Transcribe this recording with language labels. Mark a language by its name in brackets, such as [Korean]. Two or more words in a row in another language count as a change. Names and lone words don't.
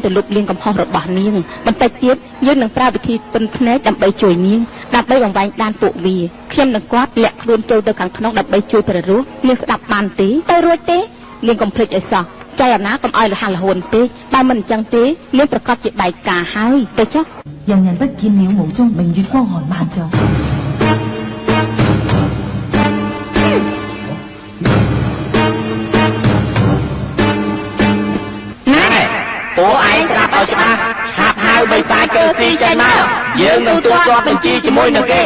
[Khmer] ទៅលុបលាងកំហុសរបស់នាងបន្តិចទៀតយើងនឹងប្រើវិធីទិនភ្នែកដើម្បីជួយនាងដើម្បីបង្វែងដានពួកវាខ្ញុំនឹងគាត់លាក់ខ្លួនចូលទៅខាងក្នុងដើម្បីជួយព្រះរស់នាងស្ដាប់បានទេទៅរួចទេនាងកុំភ្លេចឲ្យសោះចៃអំណាកុំឲ្យលះលហួនទេបើមិនអញ្ចឹងទេនាងប្រកាសជាបែកការហើយទៅចុះ [Cantonese] 人人不見了無蹤明月光寒萬丈 [Khmer] ពួកឯងប្រាប់ឲ្យច្បាស់ឆាប់ហៅបិសាចកើស៊ីចេញមកយើងនឹងទូទាត់បញ្ជីជាមួយនឹងគេ